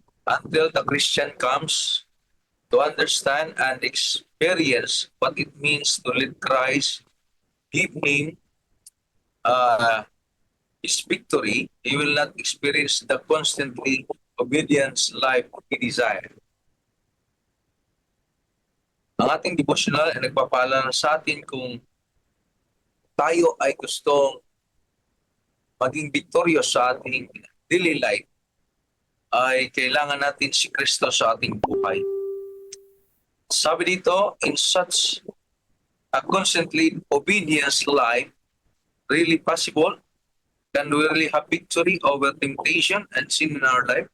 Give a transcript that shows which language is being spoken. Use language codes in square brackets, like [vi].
[en] Until the Christian comes to understand and experience what it means to let Christ give him his victory, he will not experience the constantly obedience life he desired. [tl] Ang ating devotional ay nagpapaalala sa atin kung tayo ay gustong maging victorious sa ating daily life, ay kailangan natin si Kristo sa ating buhay. Sabi dito, [en] in such a constantly obedience life, really possible? Can we really have victory over temptation and sin in our life?